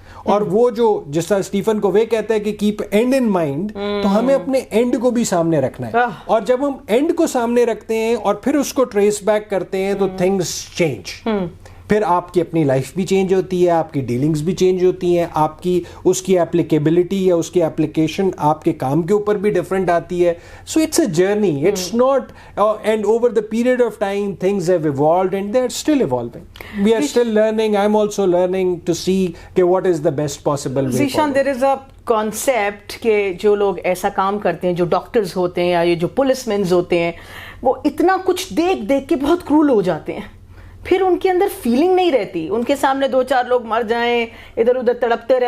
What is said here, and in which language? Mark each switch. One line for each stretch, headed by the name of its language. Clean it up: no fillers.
Urdu: اور وہ جو جس طرح اسٹیفن کووے کہتا ہے کہ کیپ اینڈ ان مائنڈ, تو ہمیں اپنے اینڈ کو بھی سامنے رکھنا ہے. اور جب ہم اینڈ کو سامنے رکھتے ہیں اور پھر اس کو ٹریس بیک کرتے ہیں تو تھنگس چینج. پھر آپ کی اپنی لائف بھی چینج ہوتی ہے, آپ کی ڈیلنگز بھی چینج ہوتی ہیں, آپ کی اس کی اپلیکیبلٹی یا اس کی اپلیکیشن آپ کے کام کے اوپر بھی ڈفرینٹ آتی ہے.
English: So it's a journey, it's not, and over the period of time things have evolved and they are still evolving. We are still learning, I am also learning to see کہ what is the best possible way.
Urdu: Zeeshan,
English: there is a concept
Urdu: کہ جو لوگ ایسا کام کرتے ہیں, جو doctors ہوتے ہیں یا یہ جو پولیس مینز ہوتے ہیں, وہ اتنا کچھ دیکھ کے بہت کرول ہو جاتے ہیں. پھر ان کے اندر فیلنگ نہیں رہتی. ان کے سامنے 2-4 لوگ مر جائیں, ادھر ادھر تڑپتے رہے.